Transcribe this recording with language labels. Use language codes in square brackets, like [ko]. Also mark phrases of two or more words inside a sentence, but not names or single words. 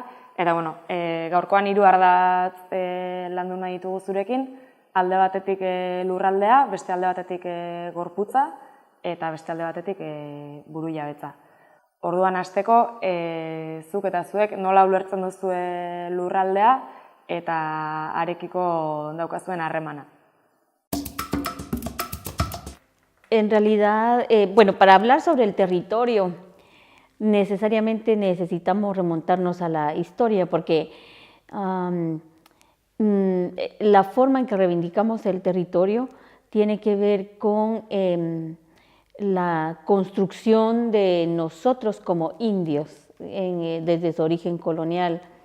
[eu] Eta, gaurkoan 3 ardatz landu nahi ditugu zurekin, alde batetik lurraldea, beste alde batetik gorputza, eta beste alde batetik burujabetza. Orduan hasteko, zuk eta zuek nola ulertzen duzue lurraldea eta arekiko daukazuen harremana. [es] En realidad, para hablar sobre el territorio, necesariamente necesitamos remontarnos a la historia, porque la forma en que reivindicamos el territorio tiene que ver con la construcción de nosotros como indios desde su origen colonial.